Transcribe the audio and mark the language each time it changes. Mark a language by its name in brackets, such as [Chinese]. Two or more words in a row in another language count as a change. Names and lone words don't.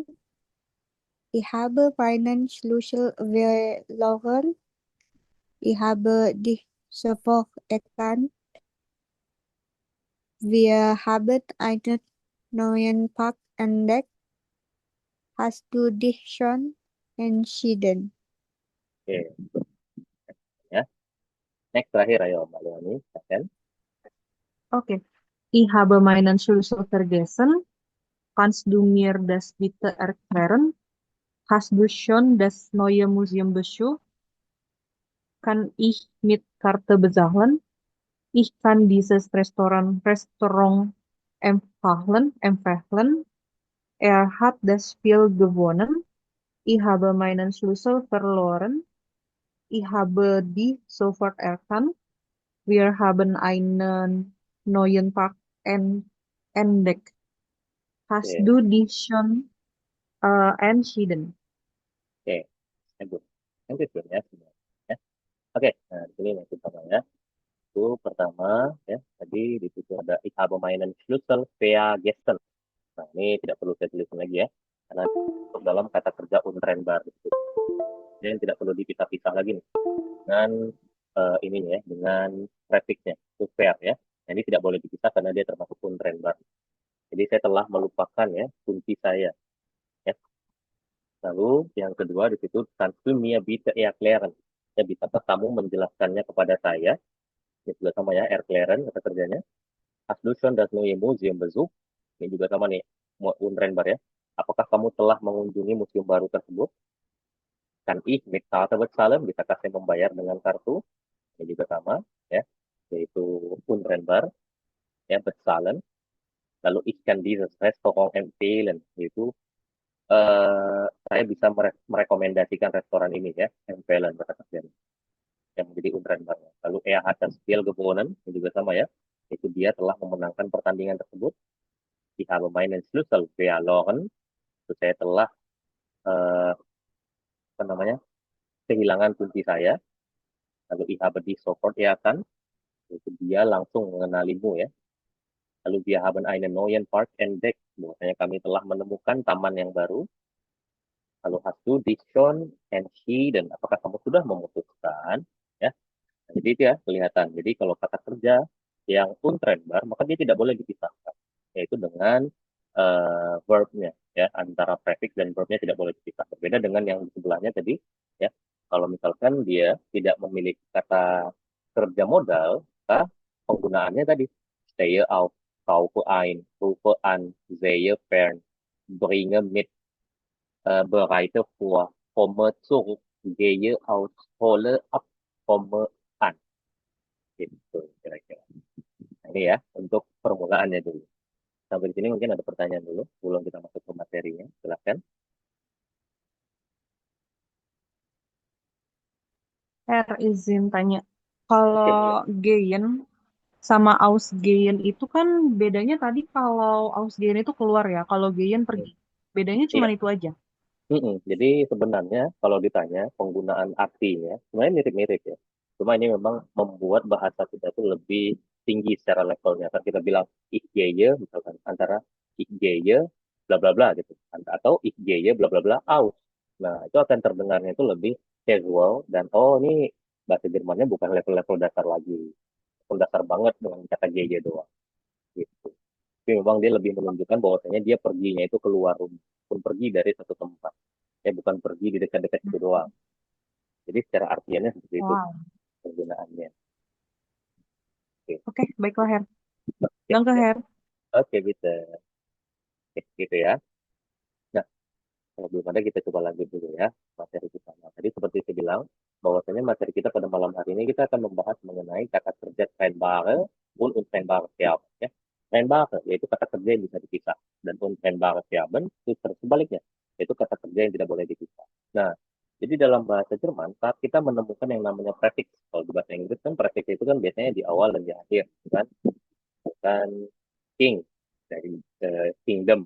[German] Ich habe meinen Schlüssel verloren. Ich habe dich sofort erkannt. Wir haben einen neuen Park entdeckt. Hast du dich schon entschieden? [Indonesian] Oke, ya. Next terakhir ayo Mbak Leoni, silahkan. Okay. [German] Ich habe meinen Schlüssel vergessen. Kannst du mir das bitte erklären? Hast du schon das neue Museum besucht? Kann ich mit Karte bezahlen? Ich kann dieses Restaurant empfehlen. Er hat das Spiel gewonnen. Ich habe meinen Schlüssel verloren. Ich habe die sofort erkannt. Wir haben einen neuen Park entdeckt. Hast Oke, du dich schon entschieden? [Indonesian] oke. [English] Thank you [Indonesian] ya semuanya. Ya. Oke, nah di sini yang pertama ya. Itu pertama ya, tadi di situ ada [German] ich habe meinen Schlüssel vergessen. [Indonesian] Nah, ini tidak perlu saya tulis lagi ya. Karena masuk dalam kata kerja untrennbar gitu. Jadi yang tidak perlu dipisah-pisah lagi nih dengan ini ya, dengan prefixnya, to ver ya. Nah, ini tidak boleh dipisah karena dia termasuk untrennbar. Jadi saya telah melupakan ya kunci saya. Ya. Lalu yang kedua di situ [German] kannst du mir bitte erklären. [Indonesian] Ya, bisakah kamu menjelaskannya kepada saya? Ini juga sama ya, erklären kata kerjanya. [German] Hast du schon das neue Museum besucht? [Indonesian] Ini juga sama nih, untrennbar ya. Apakah kamu telah mengunjungi museum baru tersebut? [German] Kan ich mit Karte bezahlen? [Indonesian] Bisakah saya membayar dengan kartu? Ini juga sama ya, yaitu untrennbar ya, bezahlen. Lalu [German] ich kann dieses Restaurant empfehlen, [Indonesian] yaitu saya bisa merekomendasikan restoran ini ya, empfehlen kata kerjanya yang menjadi untrennbar. Lalu [German] er hat das Spiel gewonnen, [Indonesian] ini juga sama ya, itu dia telah memenangkan pertandingan tersebut. [German] Ich habe meinen Schlüssel verloren, [Indonesian] itu saya telah eh, apa namanya, kehilangan kunci saya. Lalu [German] ich habe dich sofort erkannt, [Indonesian] itu dia langsung mengenalimu ya. Lalu [German] wir haben einen neuen Park entdeckt, [Indonesian] bahwasanya kami telah menemukan taman yang baru. Lalu [German] hast du dich schon entschieden, [Indonesian] apakah kamu sudah memutuskan ya. Nah, jadi itu ya kelihatan. Jadi kalau kata kerja yang untrennbar maka dia tidak boleh dipisahkan, yaitu dengan verbnya ya, antara prefix dan verbnya tidak boleh dipisah. Berbeda dengan yang di sebelahnya tadi ya. Kalau misalkan dia tidak memiliki kata kerja modal, maka penggunaannya tadi [German] stehe auf, kaufe ein, rufe an, sehe fern, bringe mit, bereite vor, komme zurück, gehe aus, hole ab, komme an. [Indonesian] Gitu kira-kira. Nah, ini ya untuk permulaannya dulu. Sampai di sini mungkin ada pertanyaan dulu, sebelum kita masuk ke materinya. Silahkan. izin tanya. Oke, Kalau boleh. Geyen sama Ausgeyen itu kan bedanya tadi kalau Ausgeyen itu keluar ya, kalau Geyen Hmm, pergi. Bedanya cuma Iya. itu aja. Jadi sebenarnya kalau ditanya penggunaan artinya, sebenarnya mirip-mirip ya. Cuma ini memang membuat bahasa kita itu lebih tinggi secara levelnya. Kalau kita bilang [German] ich gehe, [Indonesian] misalkan antara [German] ich gehe, [Indonesian] bla bla bla gitu. Atau [German] ich gehe, [Indonesian] bla bla bla, aus. Nah, itu akan terdengarnya itu lebih casual dan oh ini bahasa Jermannya bukan level-level dasar lagi. Level dasar banget dengan kata gehe doang. Gitu. Tapi memang dia lebih menunjukkan bahwasanya dia perginya itu keluar rumah, pun pergi dari satu tempat. Ya bukan pergi di dekat-dekat itu doang. Jadi secara artiannya seperti itu Wow. penggunaannya. Oke, Oke, baiklah Her. oke, Danke ya. Her. Oke, bisa. Oke, gitu ya. Nah, kalau belum ada kita coba lanjut dulu ya materi kita. Nah, tadi seperti saya bilang, bahwasanya materi kita pada malam hari ini kita akan membahas mengenai kata kerja [German] trennbare und untrennbare Verben. [Indonesian] Ya. Trennbare yaitu kata kerja yang bisa dipisah. Dan [German] untrennbare Verben [Indonesian] itu sebaliknya, yaitu kata kerja yang tidak boleh dipisah. Nah, jadi dalam bahasa Jerman, saat kita menemukan yang namanya prefix, kalau di bahasa Inggris kan prefix itu kan biasanya di awal dan di akhir, kan? Bukan king dari kingdom.